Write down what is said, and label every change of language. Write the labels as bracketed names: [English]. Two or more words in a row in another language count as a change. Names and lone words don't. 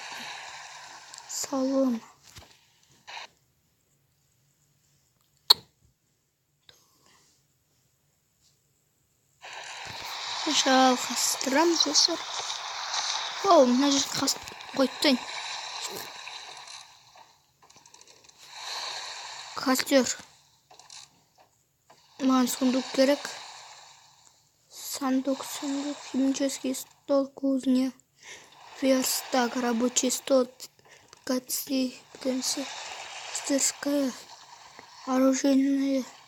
[Kazakh] Салым. Жалғастырамыз достар. Оу, мына жерге қойттайын. Костер. Маған сундук керек. [Russian] Сундук, химический стол, кузня, верстак, рабочий стол, ткацкий, мастерская, оружейная.